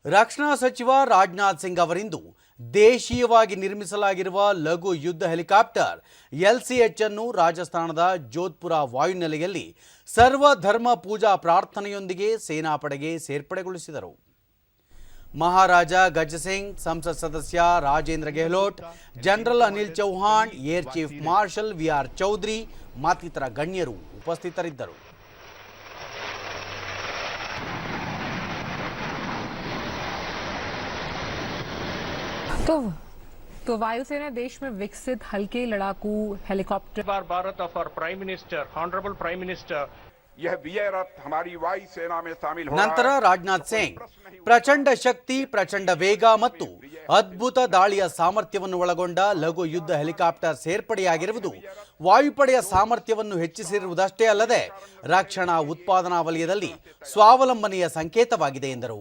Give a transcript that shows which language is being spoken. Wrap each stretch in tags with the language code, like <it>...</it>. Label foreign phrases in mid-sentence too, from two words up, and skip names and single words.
<kn>ರಕ್ಷಣಾ ಸಚಿವ ರಾಜನಾಥ್ ಸಿಂಗ್ ಅವರಿಂದು ದೇಶೀಯವಾಗಿ ನಿರ್ಮಿಸಲಾಗಿರುವ ಲಘು ಯುದ್ಧ ಹೆಲಿಕಾಪ್ಟರ್ LCH ಅನ್ನು ರಾಜಸ್ಥಾನದ ಜೋಧ್ಪುರ ವಾಯುನೆಲೆಯಲ್ಲಿ ಸರ್ವಧರ್ಮ ಪೂಜಾ ಪ್ರಾರ್ಥನೆಯೊಂದಿಗೆ ಸೇನಾಪಡೆಗೆ ಸೇರ್ಪಡೆಗೊಳಿಸಿದರು. ಮಹಾರಾಜ ಗಜ ಸಿಂಗ್, ಸಂಸತ್ ಸದಸ್ಯ ರಾಜೇಂದ್ರ ಗೆಹ್ಲೋಟ್, ಜನರಲ್ ಅನಿಲ್ ಚೌಹಾಣ್, ಏರ್ ಚೀಫ್ ಮಾರ್ಷಲ್ VR ಚೌಧರಿ ಮತ್ತಿತರ ಗಣ್ಯರು ಉಪಸ್ಥಿತರಿದ್ದರು.</kn> <hi>तो वायुसेना देश में विकसित हल्के लड़ाकू हेलीकॉप्टर</hi> <en>Bharat of our Prime Minister honourable Prime Minister</en> <hi>यह विजय रथ हमारी वायुसेना में शामिल हो</hi> <kn>ನಂತರ ರಾಜನಾಥ್ ಸಿಂಗ್ ಪ್ರಚಂಡ ಶಕ್ತಿ, ಪ್ರಚಂಡ ವೇಗ ಮತ್ತು ಅದ್ಭುತ ದಾಳಿಯ ಸಾಮರ್ಥ್ಯವನ್ನು ಒಳಗೊಂಡ ಲಘು ಯುದ್ಧ ಹೆಲಿಕಾಪ್ಟರ್ ಸೇರ್ಪಡೆಯಾಗಿರುವುದು ವಾಯುಪಡೆಯ ಸಾಮರ್ಥ್ಯವನ್ನು ಹೆಚ್ಚಿಸಿರುವುದಷ್ಟೇ ಅಲ್ಲದೆ ರಕ್ಷಣಾ ಉತ್ಪಾದನಾ ವಲಯದಲ್ಲಿ ಸ್ವಾವಲಂಬನೆಯ ಸಂಕೇತವಾಗಿದೆ ಎಂದರು.</kn>